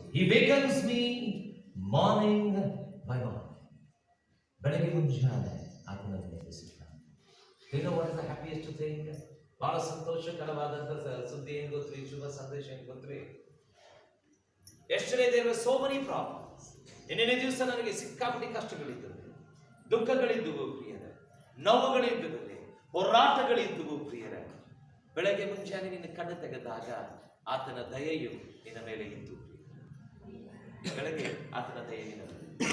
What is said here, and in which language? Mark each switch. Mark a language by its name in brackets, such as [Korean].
[English] He wakens me morning by morning. [Kannada] ಬೆಳಗ್ಗೆ ಮುಂಜಾನೆ ಆತನ ಎಬ್ಬಿಸುತ್ತಾನೆ. [English] You know what is the happiest thing? [Kannada] ಬಹಳ ಸಂತೋಷಕರವಾದಂತ ಸುದ್ದಿ ಏನು ಗೊತ್ತ್ರಿ? ಶುಭ ಸಂದೇಶ ಏನು ಗೊತ್ತ್ರಿ? [English] Yesterday there were so many problems. [Kannada] ನಿನ್ನೆ ದಿವಸ ನನಗೆ ಸಿಕ್ಕಾಪಟ್ಟಿ ಕಷ್ಟಗಳಿದ್ದವು, ದುಃಖಗಳಿದ್ದವು ಪ್ರಿಯರೇ, ನೋವುಗಳಿದ್ದವು, ಹೋರಾಟಗಳಿದ್ದವು ಪ್ರಿಯರೇ. ಬೆಳಗ್ಗೆ ಮುಂಜಾನೆ ನಿನ್ನ ಕಣ್ಣು ತೆಗೆದಾಗ ಆತನ ದಯೆಯು ನಿನ್ನ ಮೇಲೆ ಇತ್ತು. ಬೆಳಗ್ಗೆ ಆತನ ದಯೆ ನಿನ್ನ ಮೇಲೆ.